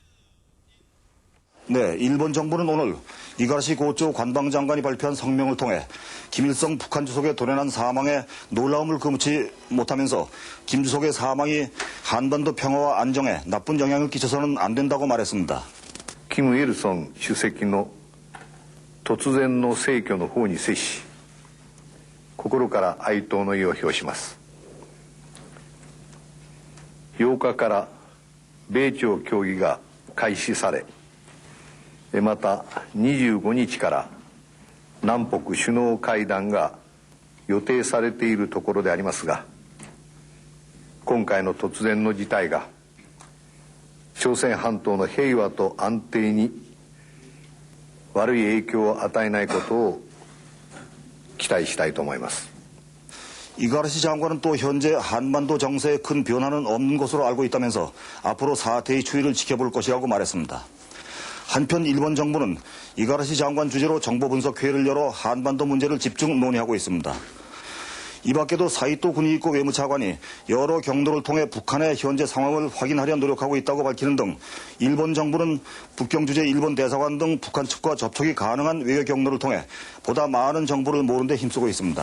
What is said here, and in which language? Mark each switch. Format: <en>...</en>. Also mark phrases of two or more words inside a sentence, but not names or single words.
<ko>네, 일본 정부는 오늘 이가라시 고조 관방장관이 발표한 성명을 통해 김일성 북한 주석의 돌연한 사망에 놀라움을 금치 못하면서 김 주석의 사망이 한반도 평화와 안정에 나쁜 영향을 끼쳐서는 안 된다고 말했습니다.</ko> <ja>金日成主席の突然の逝去の方に接し、心から哀悼の意を表します。8日から米朝協議が開始され、また25日から南北首脳会談が予定されているところでありますが、今回の突然の事態が朝鮮半島の平和と安定に悪い影響を与えないことを期待したいと思います。</ja> <ko>이가라시 장관은 또 현재 한반도 정세에 큰 변화는 없는 것으로 알고 있다면서 앞으로 사태의 추이를 지켜볼 것이라고 말했습니다. 한편 일본 정부는 이가라시 장관 주재로 정보분석회의를 열어 한반도 문제를 집중 논의하고 있습니다. 이 밖에도 사이토 군이이코 외무차관이 여러 경로를 통해 북한의 현재 상황을 확인하려 노력하고 있다고 밝히는 등 일본 정부는 북경 주재 일본 대사관 등 북한 측과 접촉이 가능한 외교 경로를 통해 보다 많은 정보를 모으는 데 힘쓰고 있습니다.</ko>